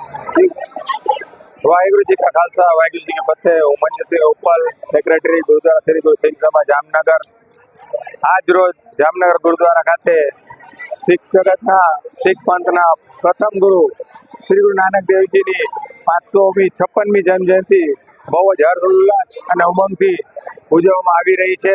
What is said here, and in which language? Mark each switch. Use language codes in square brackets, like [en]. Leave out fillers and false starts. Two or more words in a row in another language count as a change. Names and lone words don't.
[pa] ਵਾਹਿਗੁਰੂ ਜੀ ਕਾ ਖ਼ਾਲਸਾ ਵਾਹਿਗੁਰੂ ਜੀ ਕੀ ਫ਼ਤਿਹ। [gu] હું મંજસિંહ ઉપલ, સેક્રેટરી ગુરુદ્વારા શ્રી ગુરુ સિંહ સભા જામનગર। આજ રોજ જામનગર ગુરુદ્વારા ખાતે શીખ જગતના શીખ પંથના પ્રથમ ગુરુ શ્રી ગુરુ નાનક દેવજીની 556મી જન્મ જયંતિ બહુ જ હર્ષોલ્લાસ અને ઉમંગથી ઉજવવામાં આવી રહી છે।